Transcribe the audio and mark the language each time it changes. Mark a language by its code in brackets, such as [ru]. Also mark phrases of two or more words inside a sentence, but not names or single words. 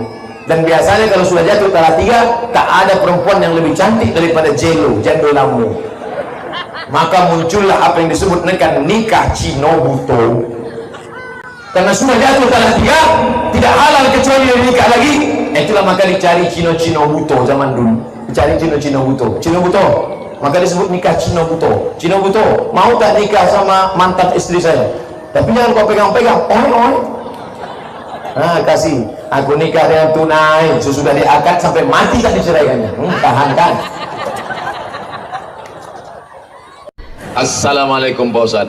[id] Dan biasanya kalau sudah jatuh talak 3, tak ada perempuan yang lebih cantik daripada [min] jando lamu. [id] Maka muncullah apa yang disebut dengan nikah Cino buto. Karena sudah jatuh talak 3, tidak halal kecuali nikah lagi. Itulah maka dicari Cino buto zaman dulu. Dicari Cino buto. Cino buto. Maka disebut nikah Cino buto. Cino buto, mau tak nikah sama mantan istri saya? Tapi jangan kau pegang-pegang. Oi. Nah, kasih. Aku nikah dengan tunai. Sesudah diakad sampai mati tak diceraikannya. Tahankan. Assalamualaikum Pak Ustaz.